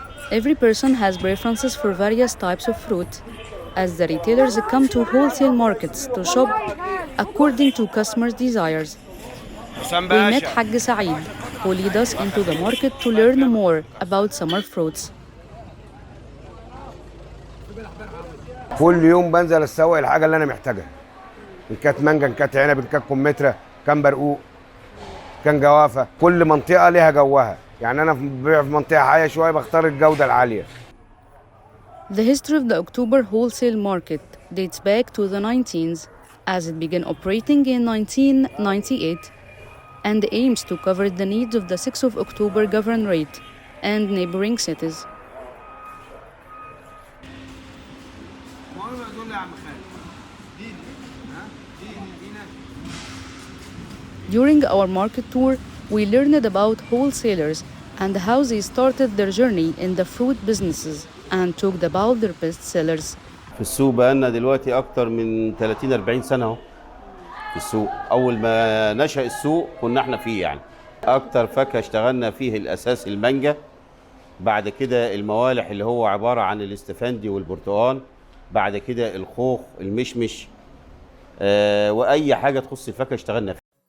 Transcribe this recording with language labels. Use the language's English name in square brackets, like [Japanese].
[English] Every person has preferences for various types of fruit, as the retailers come to wholesale markets to shop according to customers' desires. We met Haj Saeed, who lead us into the market to learn more about summer fruits. [Arabic] كل يوم بنزل اسوق الحاجه اللي انا محتاجها، ان كانت مانجا، ان كانت عنب، ان كانت كمثرى، كان برقوق، كان جوافه. كل منطقه ليها جوها، يعني انا ببيع في منطقه عاليه شويه بختار الجوده العاليه. [English] The history of the October wholesale market dates back to the 19th, as it began operating in 1998 and aims to cover the needs of the 6th of October governorate and neighboring cities. During our market tour, we learned about wholesalers and how they started their journey in the fruit businesses and talked about their best sellers. [Arabic] في السوق بقالنا دلوقتي أكتر من 30-40 سنة أهو في السوق. أول ما نشأ السوق كنا احنا فيه يعني. أكتر فاكهة اشتغلنا فيه الأساس المانجا، بعد كده الموالح اللي هو عبارة عن الاستفندي والبرتقال، بعد كده الخوخ، المشمش، وأي حاجة تخص الفاكهة اشتغلنا فيها.